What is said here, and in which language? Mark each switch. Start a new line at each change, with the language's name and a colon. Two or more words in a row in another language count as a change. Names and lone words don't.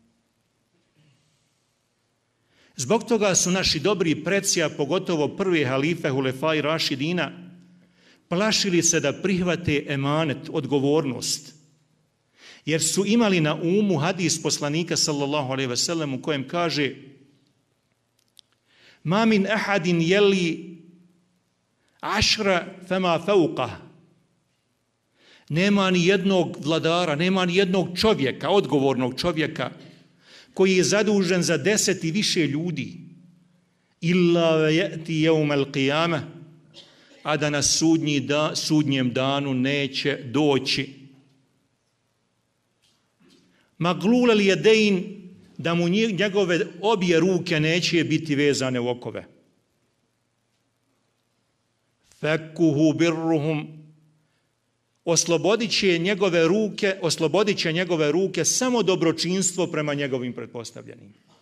Bosnian: Zbog toga su naši dobri preci, a pogotovo prvi halife Hulefaj Rašidina, plašili se da prihvate emanet, odgovornost, jer su imali na umu hadis poslanika
Arabic: صلى الله عليه وسلم
Bosnian: u kojem kaže:
Arabic: "ما من أحد يلي عشرة فما فوق."
Bosnian: Nema ni jednog vladara, nema ni jednog čovjeka, odgovornog čovjeka, koji je zadužen za 10 i više ljudi,
Arabic: إلا يأتي يوم القيامة,
Bosnian: a da na sudnjem danu neće doći.
Arabic: مغلول اليدين,
Bosnian: da mu njegove obje ruke neće biti vezane u okove.
Arabic: فكه برهم,
Bosnian: oslobodit će njegove ruke samo dobročinstvo prema njegovim pretpostavljenim.